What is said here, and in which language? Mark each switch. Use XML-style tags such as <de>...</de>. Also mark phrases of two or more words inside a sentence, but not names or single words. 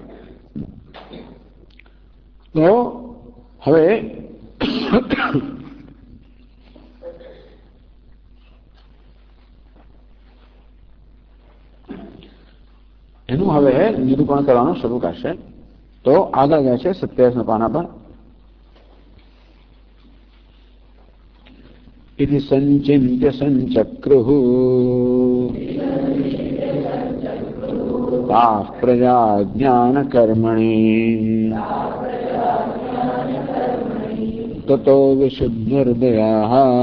<gu>તો હવે એનું હવે નિરૂપણ કરવાનું શરૂ કરશે. તો આગળ ગયા છે 27મા પાના પર.</gu> <sa>इति संचिन्त्य संचक्रुः ताः प्रजा ज्ञानकर्मणि ततो विशुद्धहृदयाः</sa>